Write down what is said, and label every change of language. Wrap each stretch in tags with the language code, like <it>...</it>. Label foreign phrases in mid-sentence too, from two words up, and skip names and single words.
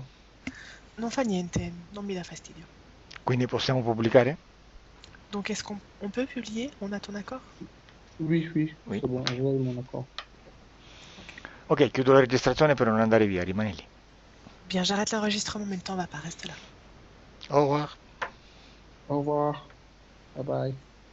<it>Non fa niente, non mi dà fastidio. Quindi possiamo pubblicare?</it> <fr>Donc, est-ce qu'on peut publier? On a ton accord? Oui, oui, Oui. c'est bon, vous avez mon accord. Ok.</fr> <it>Ok, chiudo la registrazione per non andare via, rimani lì.</it> <fr>Bien, j'arrête l'enregistrement, mais le temps va pas, reste là. Au revoir. Au revoir,</fr> <en>bye bye.</en>